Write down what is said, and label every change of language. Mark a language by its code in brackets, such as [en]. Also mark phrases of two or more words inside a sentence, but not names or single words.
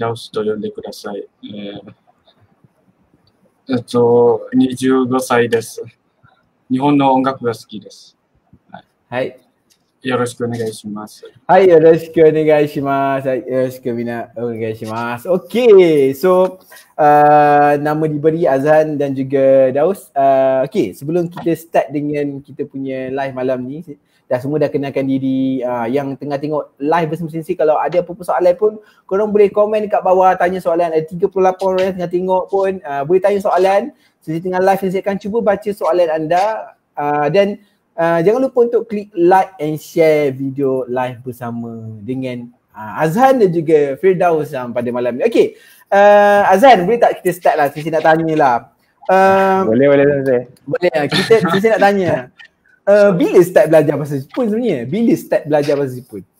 [ja] ダウスと呼んでください。25歳です。日本の音楽が好きです。はい。よろしくお願いします。はい、よろしくお願いします。はい、よろしくみんなお願いします。 [ms] Okay, so nama diberi Azan dan juga Daus. Okay, sebelum kita start dengan kita punya live malam ni, semua dah kenalkan diri. Yang tengah tengok live bersama Sensei, kalau ada apa-apa soalan pun, korang boleh komen dekat bawah, tanya soalan. Ada 38 orang yang tengah tengok pun, boleh tanya soalan. Sensei tengah live, Sensei akan cuba baca soalan anda. Dan jangan lupa untuk klik [en] like and share [ms] video live bersama dengan Azan dan juga Firdaus pada malam ni. Okay, Azan, boleh tak kita start lah? Sensei nak tanya lah. Boleh Sensei. Boleh lah, Sensei nak tanya. Bila start belajar bahasa Jepun sebenarnya? Bila start belajar bahasa Jepun?